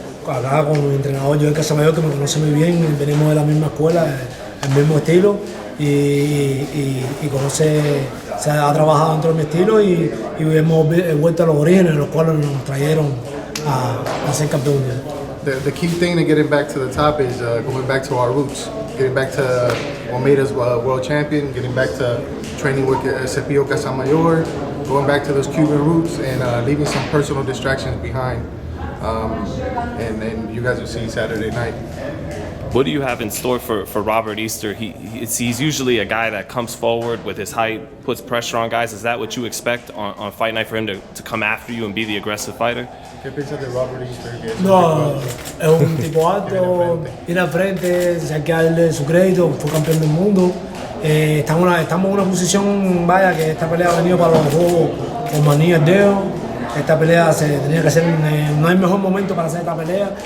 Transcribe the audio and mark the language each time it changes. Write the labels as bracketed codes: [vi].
[es] Acá con mi entrenador Joel Casamayor, que me conoce muy bien, venimos de la misma escuela, el mismo estilo y conoce, se ha trabajado dentro de mi estilo y hemos vuelto a los orígenes, los cuales nos trajeron a ser campeón mundial. [en] The key thing to getting back to the top is going back to our roots, getting back to what made us world champion, getting back to training with Cepillo Casamayor, going back to those Cuban roots and leaving some personal distractions behind. And you guys will see Saturday night. What do you have in store for Robert Easter? He's usually a guy that comes forward with his height, puts pressure on guys. Is that what you expect on fight night for him to come after you and be the aggressive fighter? [es] ¿Qué piensas de Robert Easter? No, es un tipo alto, viene al frente, hay que darle su crédito, fue campeón del mundo. Estamos en una posición, vaya, que esta pelea ha venido para los juegos con manía el dedo. Esta pelea se tenía que hacer, no hay mejor momento para hacer esta pelea.